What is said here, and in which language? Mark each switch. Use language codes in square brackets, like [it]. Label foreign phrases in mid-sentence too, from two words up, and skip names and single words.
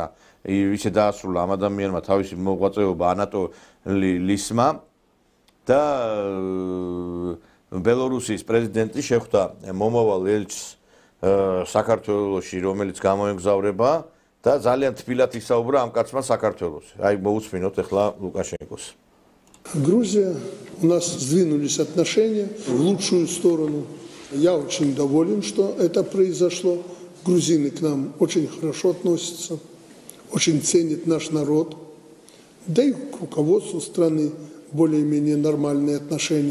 [ka] ისე დაასრულა ამ ადამიანმა თავისი მოღვაწეობა ანატოლი ლისმა და ბელორუსის პრეზიდენტი შეხვდა მომავალ ელჩს საქართველოში, რომელიც გამოემგზავრება და ძალიან თბილად ისაუბრა ამ კაცმა საქართველოს. აი მოусმინოთ ახლა ლუკაშენკოს. [ru] Грузия, у нас сдвинулись отношения в лучшую сторону. Я очень доволен, что это произошло. Грузины к нам очень хорошо относятся, очень ценят наш народ. Да и к руководству страны более-менее нормальные отношения.